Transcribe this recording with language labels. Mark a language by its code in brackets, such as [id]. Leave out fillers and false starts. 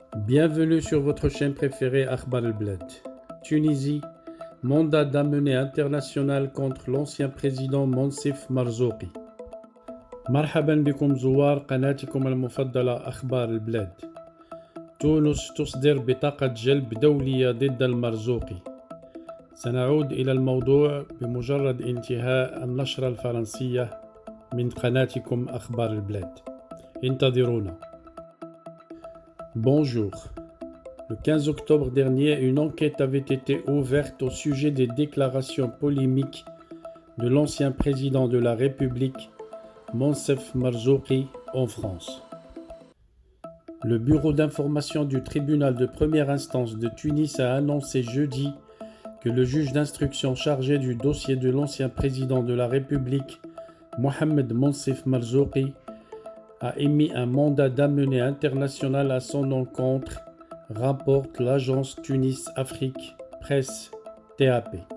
[fr] Bienvenue sur votre chaîne préférée Akhbar el-Bled. Tunisie, mandat d'amener international contre l'ancien président Monsef Marzouki. [ar] مرحبا بكم زوار قناتكم المفضلة أخبار البلاد. تونس تصدر بطاقة جلب دولية ضد المرزوقي. سنعود إلى الموضوع بمجرد انتهاء النشرة الفرنسية من قناتكم أخبار البلاد. انتظرونا. [fr] Bonjour. Le 15 octobre dernier, une enquête avait été ouverte au sujet des déclarations polémiques de l'ancien président de la République, Monsef Marzouki, en France. Le bureau d'information du tribunal de première instance de Tunis a annoncé jeudi que le juge d'instruction chargé du dossier de l'ancien président de la République, Mohamed Monsef Marzouki, a émis un mandat d'amener international à son encontre, rapporte l'agence Tunis-Afrique Presse TAP.